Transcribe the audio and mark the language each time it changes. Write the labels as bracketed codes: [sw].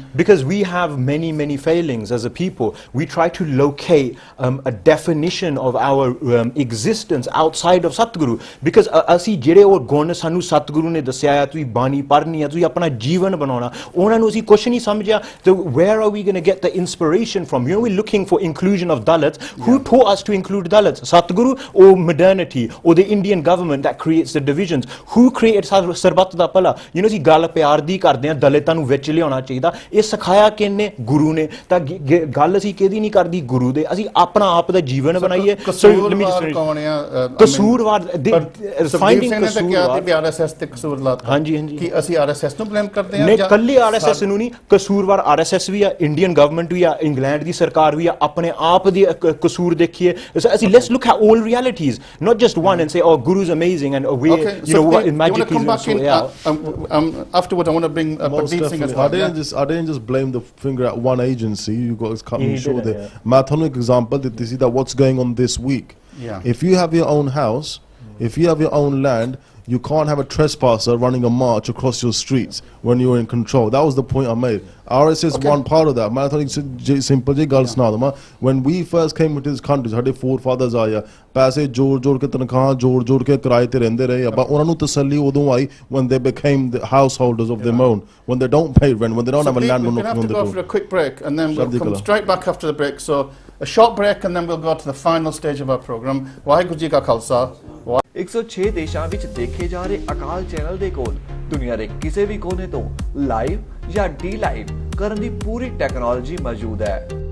[en] because we have many failings as a people we try to locate a definition of our existence outside of Satguru because [pa] ਅਸੀਂ ਜਿਹੜੇ ਉਹ ਗੁਣ ਸਾਨੂੰ ਸਤਿਗੁਰੂ ਨੇ ਦੱਸਿਆ ਹੈ ਤੁਸੀਂ ਬਾਣੀ ਪੜ੍ਹਨੀ ਹੈ ਤੁਸੀਂ ਆਪਣਾ ਜੀਵਨ ਬਣਾਉਣਾ ਉਹਨਾਂ ਨੂੰ ਅਸੀਂ ਕੁਝ ਨਹੀਂ ਸਮਝਿਆ [en] so where are we going to get the inspiration from we're looking for inclusion of Dalits who taught us to include Dalits Satguru or modernity or the Indian government that creates the divisions who created ਸਰਬੱਤ ਦਾ ਭਲਾ [pa] ਅਸੀਂ ਗੱਲ ਪਿਆਰ ਦੀ ਕਰਦੇ ਆ ਦਲਿਤਾਂ ਨੂੰ ਵਿੱਚ ਲਿਆਉਣਾ ਚਾਹੀਦਾ ਇਹ ਸਿਖਾਇਆ ਕਿਹਨੇ ਗੁਰੂ ਨੇ ਤਾਂ ਗੱਲ ਅਸੀਂ ਕਿਹਦੀ ਨਹੀਂ ਕਰਦੀ ਗੁਰੂ ਦੇ ਅਸੀਂ ਆਪਣਾ ਆਪ ਦਾ ਜੀਵਨ ਬਣਾਈਏ ਕਸੂਰਵਾਰ ਕੌਣ ਆ ਕਸੂਰਵਾਰ ਫਾਈਂਡਿੰਗ ਕਸੂਰਵਾਰ ਤੇ ਆਰਐਸਐਸ ਤੇ ਕਸੂਰ ਲਾਤਾ ਹਾਂਜੀ ਕਿ ਅਸੀਂ ਆਰਐਸਐਸ ਨੂੰ ਬਲੇਮ ਕਰਦੇ ਆ ਨਹੀਂ ਕੱਲੀ ਆਰਐਸਐਸ ਨੂੰ ਨਹੀਂ ਕਸੂਰਵਾਰ ਆਰਐਸਐਸ ਵੀ ਆ ਇੰਡੀਅਨ ਗਵਰਨਮੈਂਟ ਵੀ ਆ ਇੰਗਲੈਂਡ ਦੀ ਸਰਕਾਰ ਵੀ ਆ ਆਪਣੇ ਆਪ ਦੀ ਕਸੂਰ ਦੇਖੀਏ ਅਸੀਂ [en] let's look at all realities not just one and say oh guru's amazing and we magically afterwards I want to bring Pradeep Singh as well I didn't just blame the finger at one agency you got to cut me short there [pa] ਮੈਂ ਤੁਹਾਨੂੰ ਇੱਕ [en] example [pa] ਦਿੱਤੀ ਸੀ [en] that what's going on this week if you have your own house if you have your own land you can't have a trespasser running a march across your streets when you're in control that was the point I made RSS one part of that [pa] ਮੈਂ ਤੁਹਾਨੂੰ [en] simple [pa] ਜੀ ਗੱਲ ਸੁਣਾ ਦਵਾਂ [en] when we first came into this country ਸਾਡੇ forefathers [pa] ਆਏ ਪੈਸੇ ਜੋੜ ਕੇ ਤਨਖਾਹਾਂ ਜੋੜ ਕੇ ਕਿਰਾਏ ਤੇ ਰਹਿੰਦੇ ਰਹੇ ਪਰ ਉਹਨਾਂ ਨੂੰ ਤਸੱਲੀ ਉਦੋਂ ਆਈ [en] when they became the householders of their own when they don't pay rent when they don't have a land we're going to have to go for a quick break and then we'll come straight back after the break so a short break and then we'll go to the final stage of our program [pa] Waheguru ji ਕਾ ਖਾਲਸਾ 106 ਦੇਸ਼ਾਂ ਵਿੱਚ ਦੇਖੇ ਜਾ ਰਹੇ ਅਕਾਲ channel ਦੇ ਕੋਲ ਦੁਨੀਆ ਦੇ ਕਿਸੇ ਵੀ ਕੋਨੇ ਤੋਂ ਲਾਈਵ ਜਾਂ ਡੀ ਲਾਈਵ ਕਰਨ ਦੀ ਪੂਰੀ ਟੈਕਨੋਲੋਜੀ ਮੌਜੂਦ ਹੈ